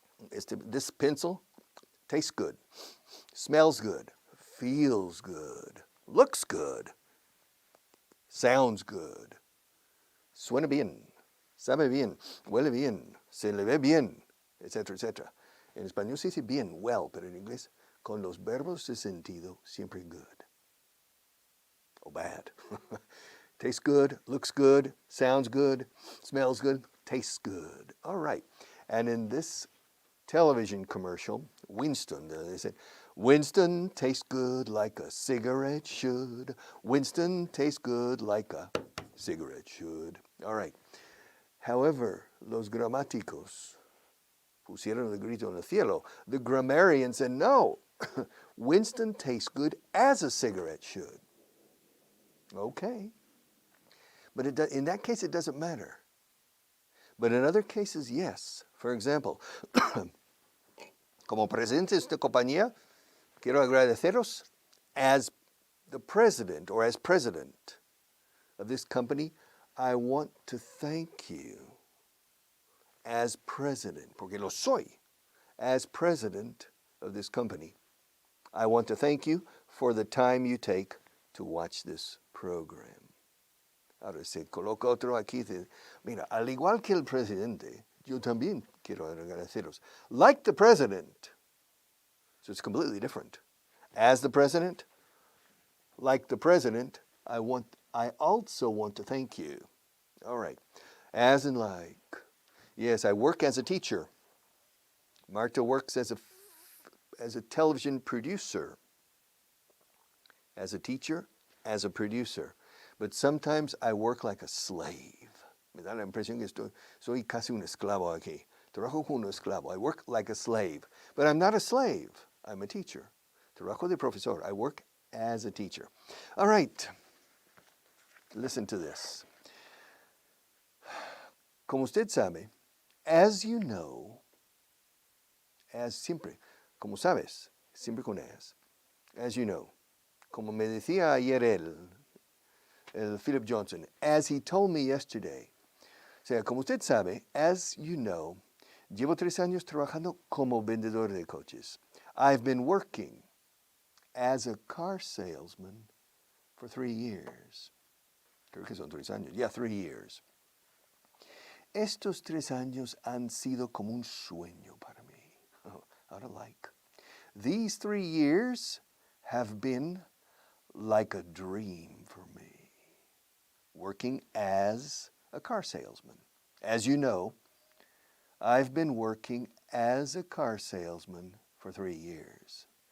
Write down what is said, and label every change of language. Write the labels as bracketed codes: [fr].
[en] This pencil tastes good, smells good, feels good, looks good, sounds good, [es] suena bien, sabe bien, huele bien, se le ve bien, [en] etc., etc. [es] En español se dice bien, well, pero en inglés, con los verbos de sentido, siempre [en] good or bad. Tastes good, looks good, sounds good, smells good, tastes good. All right. And in this television commercial, Winston, they said, Winston tastes good like a cigarette should. Winston tastes good like a cigarette should. All right. [es] However, los gramáticos pusieron el grito en el cielo. [en] The grammarian said, no, Winston tastes good as a cigarette should. Okay. But in that case, it doesn't matter. But in other cases, yes. For example, [es] como presidente de esta compañía, quiero agradeceros [en] as the president or as president of this company. I want to thank you as president, [es] porque lo soy, [en] as president of this company. I want to thank you for the time you take to watch this program. [es] Ahora se coloca otro aquí. Mira, al igual que el presidente, yo también quiero agradeceros. [en] Like the president. So it's completely different. As the president, like the president, I also want to thank you. All right. As and like. Yes, I work as a teacher. Marta works as a television producer. As a teacher, as a producer. But sometimes I work like a slave. [es] Me da la impresión que soy casi un esclavo aquí. Trabajo como un esclavo. [en] I work like a slave. But I'm not a slave. I'm a teacher. [es] Trabajo de profesor. [en] I work as a teacher. All right. Listen to this. [es] Como usted sabe, [en] as you know, [es] as siempre, como sabes, siempre con as you know. Como me decía ayer el Philip Johnson, [en] as he told me yesterday. [es] O sea, como usted sabe, [en] as you know, [es] llevo 3 años trabajando como vendedor de coches. [en] I've been working as a car salesman for 3 years. [es] Creo que son 3 años. [en] Yeah, 3 years. [es] Estos 3 años han sido como un sueño para mí. [en] Oh, out of like. These 3 years have been like a dream for me. Working as a car salesman. As you know, I've been working as a car salesman for 3 years.